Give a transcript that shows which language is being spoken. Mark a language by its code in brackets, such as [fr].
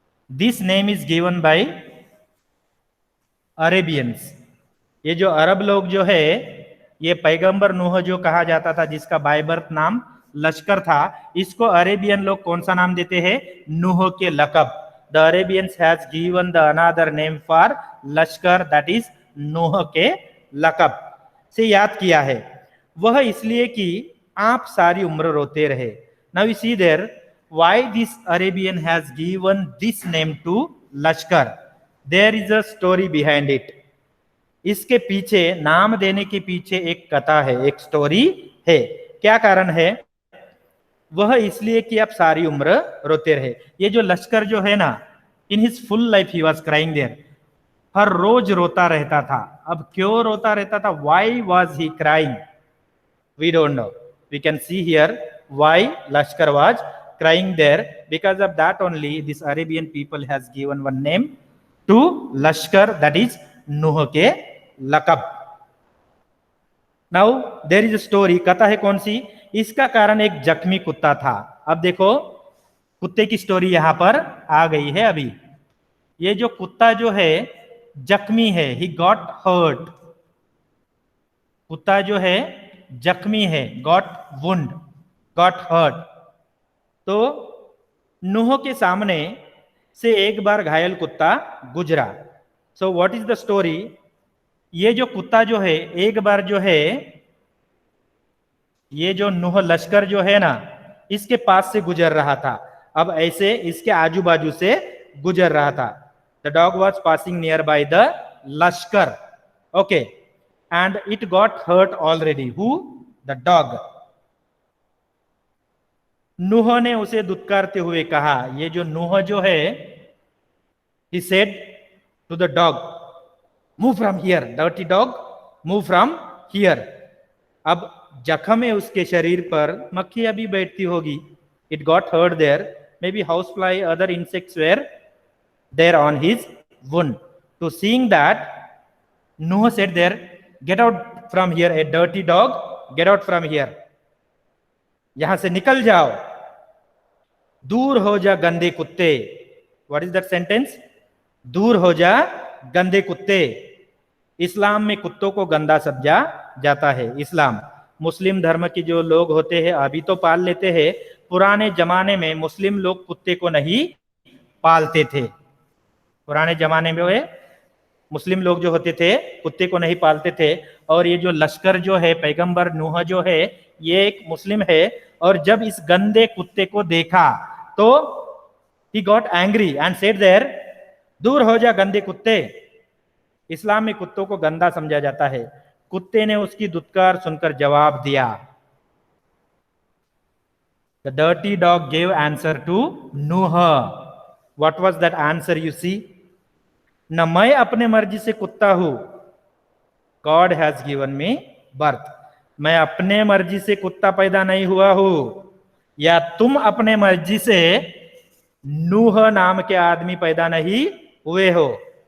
[en] This name is given by Arabians. [hi] ये जो अरब लोग जो है, ये पैगंबर नूह जो कहा जाता था, जिसका बाय बर्थ नाम लश्कर था, इसको अरेबियन लोग कौन सा नाम देते हैं, नूह के लक़ब। [en] the Arabians has given the another name for Lashkar, [hi] that is नूह के लक़ब से याद किया है। वह इसलिए कि आप सारी उम्र रोते रहे। [en] Now we see there, why this Arabian has given this name to Lashkar? There is a story behind it. [hi] इसके पीछे, नाम देने के पीछे एक कथा है, एक स्टोरी है। क्या कारण है? वह इसलिए कि आप सारी उम्र रोते रहे। ये जो लश्कर जो है ना, [en] in his full life he was crying there, [hi] हर रोज रोता रहता था। अब क्यों रोता रहता था? [en] Why was he crying? We don't know. We can see here why Lashkar was crying there. Because of that only this Arabian people has given one name to Lashkar, that is Nuh के लकब। Now there is a story, [hi] कथा है कौन सी? इसका कारण एक जख्मी कुत्ता था। अब देखो कुत्ते की स्टोरी यहां पर आ गई है। अभी ये जो कुत्ता जो है जख्मी है, [en] He got hurt. [hi] कुत्ता जो है जख्मी है, [en] Got wound, got hurt. [hi] तो नूह के सामने से एक बार घायल कुत्ता गुजरा। [en] So what is the story? [hi] ये जो कुत्ता जो है एक बार जो है, ये जो नूह लश्कर जो है ना, इसके पास से गुजर रहा था। अब ऐसे इसके आजू बाजू से गुजर रहा था। [en] The dog was passing near by the Lashkar, okay, and it got hurt already. Who? The dog. [hi] नूह ने उसे दुत्कारते हुए कहा, ये जो नूह जो है, [en] he said to the dog, move from here, dirty dog, move from here। [hi] अब जख्म है उसके शरीर पर, मक्खी अभी बैठती होगी, [en] it got hurt there, maybe housefly, other insects were there on his wound। To seeing that, Noah said there, get out from here, a dirty dog, get out from here। [hi] यहां से निकल जाओ, दूर हो जा गंदे कुत्ते। [en] What is that sentence? [hi] दूर हो जा गंदे कुत्ते। इस्लाम में कुत्तों को गंदा समझा जाता है। इस्लाम, मुस्लिम धर्म के जो लोग होते हैं अभी तो पाल लेते हैं, पुराने जमाने में मुस्लिम लोग कुत्ते को नहीं पालते थे। पुराने जमाने में मुस्लिम लोग जो होते थे कुत्ते को नहीं पालते थे। और ये जो लश्कर जो है, पैगंबर नूह जो है, ये एक मुस्लिम है। और जब इस गंदे कुत्ते को देखा तो [en] he got angry and said there, [hi] दूर हो जा गंदे कुत्ते। इस्लाम में कुत्तों को गंदा समझा जाता है। कुत्ते ने उसकी दुत्कार सुनकर जवाब दिया। [en] The dirty dog gave answer to Noah। What was that answer you see? [hi] न मैं अपने मर्जी से कुत्ता हूं, [en] God has given me birth। [hi] मैं अपने मर्जी से कुत्ता पैदा नहीं हुआ हूं, या तुम अपने मर्जी से नूह नाम के आदमी पैदा नहीं हुए हो।